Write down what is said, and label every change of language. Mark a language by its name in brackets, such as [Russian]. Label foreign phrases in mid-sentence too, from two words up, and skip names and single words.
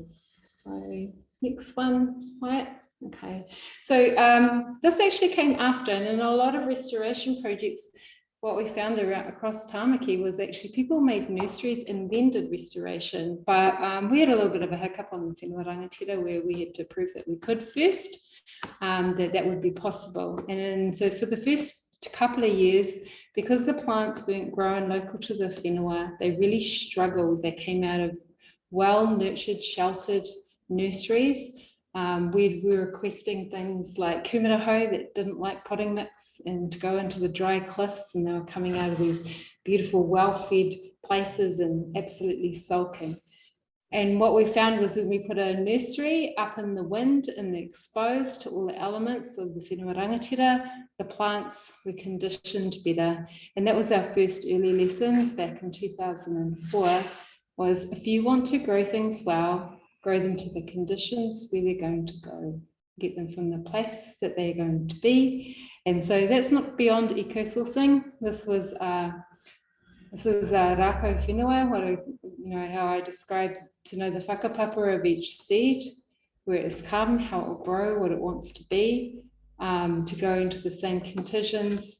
[English] So next one, Wyatt. Okay, so this actually came after, and in a lot of restoration projects, what we found across Tāmaki was actually people made nurseries and then did restoration, but we had a little bit of a hiccup on the [Māori] whenua rangatira [English] where we had to prove that we could first, that would be possible. And so for the first couple of years, because the plants weren't grown local to the whenua, they really struggled. They came out of well-nurtured, sheltered nurseries. We were requesting things like kumaraho that didn't like potting mix and to go into the dry cliffs, and they were coming out of these beautiful, well-fed places and absolutely sulking. And what we found was when we put a nursery up in the wind and exposed to all the elements of the [Māori] whenua rangatira, [English] the plants were conditioned better. And that was our first early lessons back in 2004, was if you want to grow things well, grow them to the conditions where they're going to go, get them from the place that they're going to be. And so that's not beyond eco-sourcing. This was [Māori] rako whenua, [English] how I described to know the whakapapa of each seed, where it's come, how it will grow, what it wants to be, to go into the same conditions.